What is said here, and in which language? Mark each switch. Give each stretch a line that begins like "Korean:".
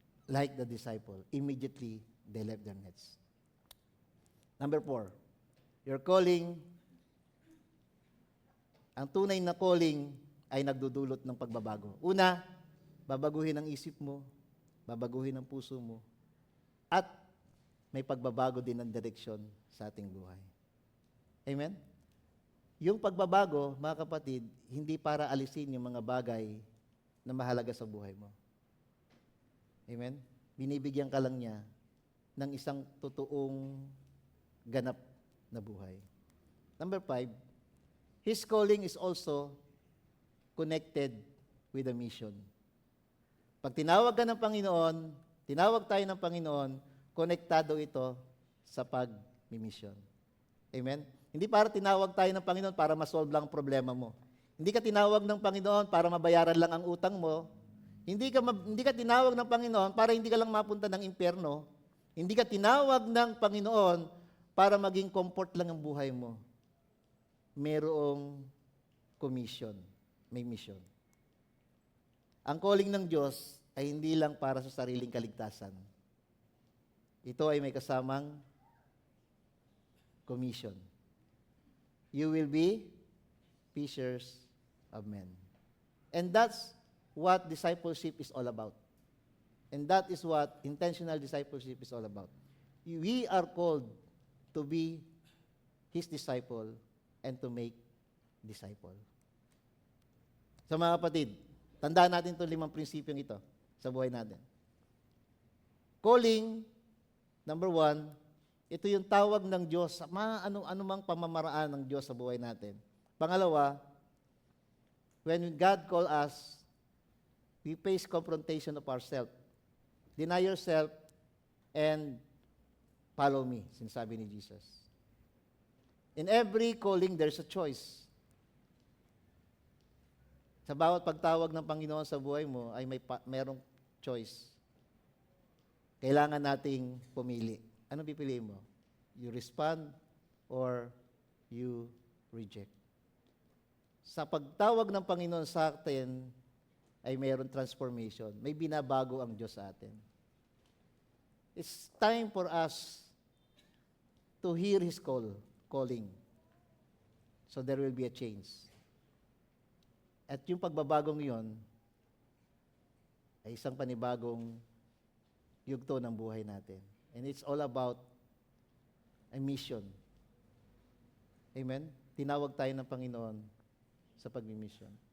English: Like the disciple, immediately they left their nets. Number 4, your calling,
Filipino: ang tunay na calling ay nagdudulot ng pagbabago. Una, babaguhin ang isip mo, babaguhin ang puso mo, at may pagbabago din ng direksyon sa ating buhay. Amen? Yung pagbabago, mga kapatid, hindi para alisin yung mga bagay na mahalaga sa buhay mo. Amen? Binibigyan ka lang niya ng isang totoong ganap na buhay.
English: Number 5, His calling is also connected with the mission.
Filipino: Pag tinawag ka ng Panginoon, tinawag tayo ng Panginoon, konektado ito sa pag-mission. Amen? Hindi para tinawag tayo ng Panginoon para ma-solve lang ang problema mo. Hindi ka tinawag ng Panginoon para mabayaran lang ang utang mo. Hindi ka tinawag ng Panginoon para hindi ka lang mapunta ng impyerno. Hindi ka tinawag ng Panginoon para maging comfort lang ang buhay mo. Merong commission, may mission. Ang calling ng Diyos ay hindi lang para sa sariling kaligtasan. Ito ay may kasamang commission.
English: You will be fishers of men. And that's what discipleship is all about. And that is what intentional discipleship is all about. We are called to be His disciple and to make disciple.
Filipino: So mga kapatid, tandaan natin itong 5 prinsipyong ito sa buhay natin. Calling, number 1, ito yung tawag ng Diyos sa anumang pamamaraan ng Diyos sa buhay natin.
English: Pangalawa, when God call us, we face confrontation of ourselves. Deny yourself and follow me,
Filipino: sinasabi ni Jesus.
English: In every calling, there's a choice.
Filipino: Sa bawat pagtawag ng Panginoon sa buhay mo ay merong choice. Kailangan nating pumili. Anong pipiliin mo?
English: You respond or you reject.
Filipino: Sa pagtawag ng Panginoon sa atin, ay mayroon transformation. May binabago ang Diyos sa atin.
English: It's time for us to hear His calling. So there will be a change.
Filipino: At yung pagbabagong yon ay isang panibagong yugto ng buhay natin.
English: And it's all about a mission. Amen?
Filipino: Tinawag tayo ng Panginoon sa pag-mission.